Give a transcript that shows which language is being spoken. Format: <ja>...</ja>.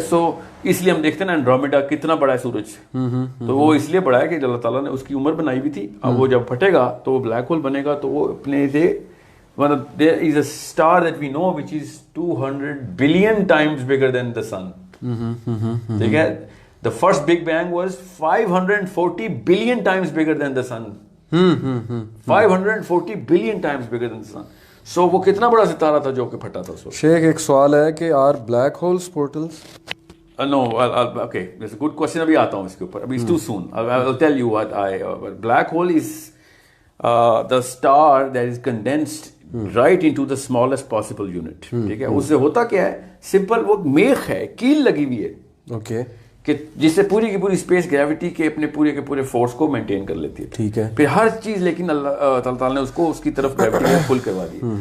<ur>سو اس لیے ہم دیکھتے ہیں نا اینڈرومیڈا کتنا بڑا ہے سورج, تو وہ اس لیے بڑا ہے کہ اللہ تعالیٰ نے اس کی عمر بنائی ہوئی تھی. اب وہ جب پھٹے گا تو وہ بلیک ہول بنے گا, تو وہ اپنے سے</ur> <en>there is a star that we know which is 200 billion times bigger than the sun.</en> <ur>ٹھیک ہے.</ur> <en>The first Big Bang was 540 billion times bigger than the sun. 540 billion times bigger than the sun.</en> <ur>So وہ کتنا بڑا ستارہ تھا جو کہ پھٹا تھا اس وقت. شیخ ایک سوال ہے کہ</ur> <en>are black holes portals? No, okay, that's a good question.</en> <ur>ابھی آتا ہوں اس کے اوپر. ابھی</ur> <en>it's too soon. I'll tell you what black hole is the star that is condensed right into the smallest possible unit.</en> <ur>ٹھیک ہے. اس سے ہوتا کیا ہے, سمپل وہ میخ ہے, کیل لگی ہوئی ہے. اوکے. کہ جس سے پوری کی پوری اسپیس گریوٹی کے اپنے پورے کے پورے فورس کو مینٹین کر لیتی ہے. ٹھیک ہے. پھر ہر چیز لیکن اللہ تعالیٰ نے اس کو اس کی طرف گریوٹی میں پل کروا دی.</ur>